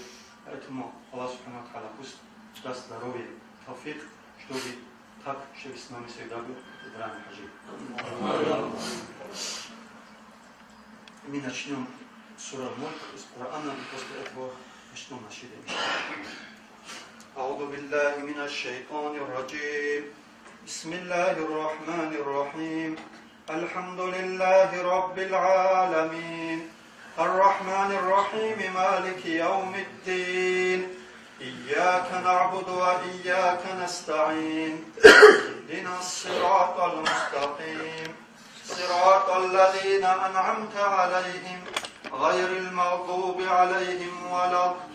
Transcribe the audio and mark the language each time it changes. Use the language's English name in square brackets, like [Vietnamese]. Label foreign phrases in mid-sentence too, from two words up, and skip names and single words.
[Russian] Поэтому [Arabic] الله سبحانه وتعالى [Russian] пусть даст здоровье, тауфик, чтобы так, чтобы с нами всегда был Ибрахим Хаджи. Мы начнем сура Мульк из Корана, и после этого начнем наши дни. [Arabic] أعوذ بالله من الشيطان الرجيم بسم الله الرحمن الرحيم الحمد لله رب العالمين الرحمن الرحيم مالك يوم الدين إياك نعبد وإياك نستعين اهدنا الصراط المستقيم صراط الذين أنعمت عليهم غير المغضوب عليهم ولا